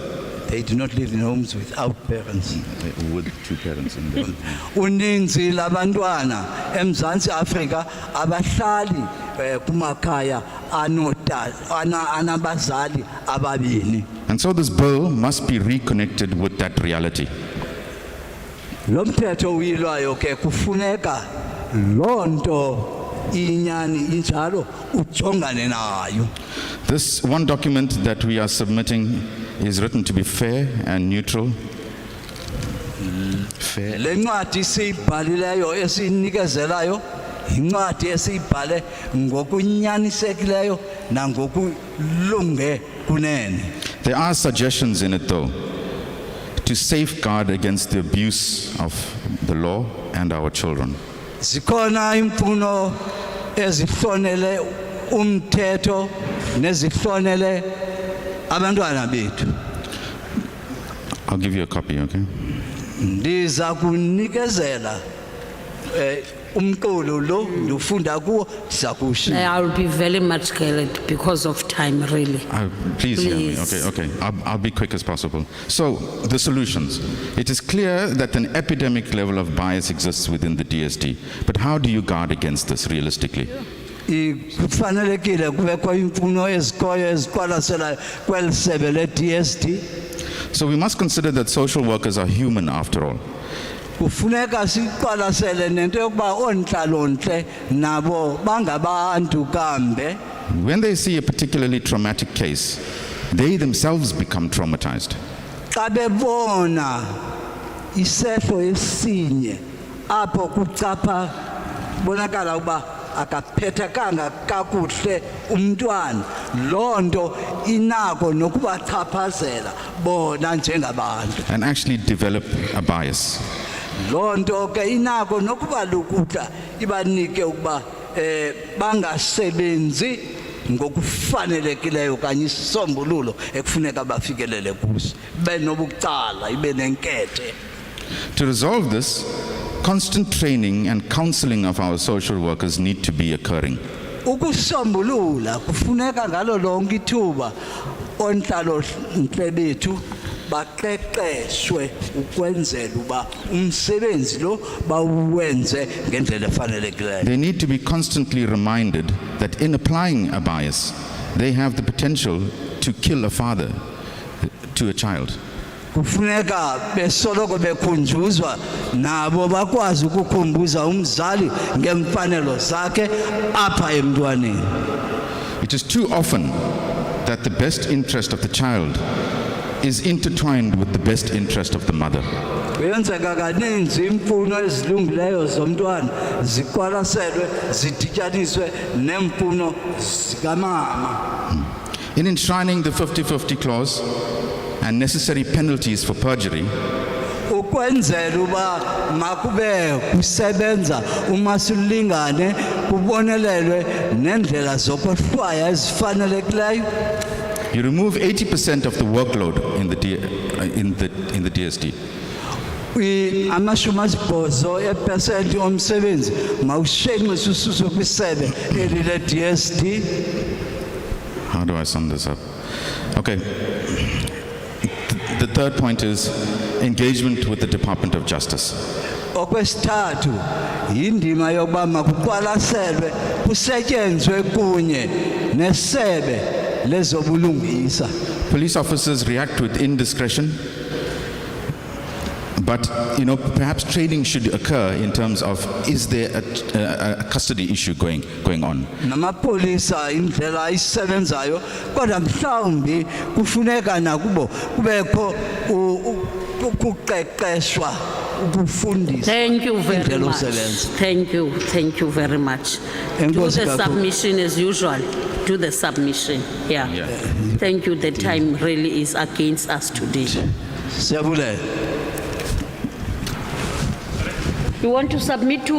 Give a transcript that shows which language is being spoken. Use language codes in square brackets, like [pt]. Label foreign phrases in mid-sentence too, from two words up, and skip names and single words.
[en] They do not live in homes without parents. With two parents in them. [xh] Uninzi labantwana eMzantsi Afrika abahlali kumakhaya anabazali ababini. [en] And so this bill must be reconnected with that reality. [xh] Lo mthetho uyilwayo ke kufuneka lonto inyani injalo ujongane nayo. [en] This one document that we are submitting is written to be fair and neutral. Fair. [xh] Le ncwadi siyibhalileyo esinikezelayo incwadi esiyibhale ngokunyanisekileyo nangokulunge kunene. [en] There are suggestions in it though to safeguard against the abuse of the law and our children. [xh] Zikhona imfuno ezihlonele umthetho nezihlonele abantwana bethu. [en] I'll give you a copy, okay? [xh] Ndiza kunikezela umqulu lo ndifunda kuwo ndiza kusho. [en] I'll be very much glad because of time, really. Please hear me. Okay. I'll be quick as possible. So, the solutions. It is clear that an epidemic level of bias exists within the DSD. But how do you guard against this realistically? [xh] Kufanelekile kubekho imfuno ezikhoyo eziqwalasela kweli sebe le-DSD. [en] So we must consider that social workers are human after all. [xh] Kufuneka siqwalasele nento yokuba ontlalontle nabo bangabantu kambe. [en] When they see a particularly traumatic case, they themselves become traumatized. [xh] Xa bebona isehlo esinye apho kucapha bonakala ukuba akaphethekanga kakuhle umntwana, loo nto inako nokubachaphazela bona njengabantu. [en] And actually develop a bias. [xh] Loo nto ke inako nokubalukutha ibanike ukuba bangasebenzi ngokufanelekileyo kanye isisombululo ekufuneka bafikelele kuso, benobucala ibe nenkethe. [en] To resolve this, constant training and counseling of our social workers need to be occurring. [xh] Ukusombulula kufuneka ngalo lonke ithuba ontlalontle bethu baqeqeshwe ukwenzela uba umsebenzi lo bawenze ngendlela efanelekileyo. [en] They need to be constantly reminded that in applying a bias, they have the potential to kill a father to a child. [xh] Kufuneka besoloko bekhunjuzwa nabo bakwazi ukukhumbuza umzali ngemfanelo zakhe apha emntwaneni. [en] It is too often that the best interest of the child is intertwined with the best interest of the mother. [xh] Kuyenzeka kaninzi imfuno ezilungileyo zomntwana ziqwalaselwe zidityaniswe nemfuno zikamama. [en] In enshrining the 50-50 clause and necessary penalties for perjury, [xh] ukwenzela uba makube kusebenza uma silingane kubonelelwe nendlela zokohlwaya ezifanelekileyo. [en] you remove 80% of the workload in the DSD. [xh] Amashumi asibhozo epesenti omsebenzi mawushenxiswe ususwe kwisebe eli le-DSD. [en] How do I sum this up? Okay. The third point is engagement with the Department of Justice. [xh] Okwesithathu yindima yokuba makuqwalaselwe kusetyenzwe kunye nesebe lezobulungisa. [en] Police officers react with indiscretion, but perhaps training should occur in terms of, is there a custody issue going on? [xh] Namapolisa indlela isebenzayo kodwa mhlawumbi kufuneka nakubo kubekho ukuqeqeshwa ukufundisa. [en] Thank you very much. Thank you very much. Do the submission as usual. Do the submission. Yeah. Thank you. The time really is against us today. You want to submit to?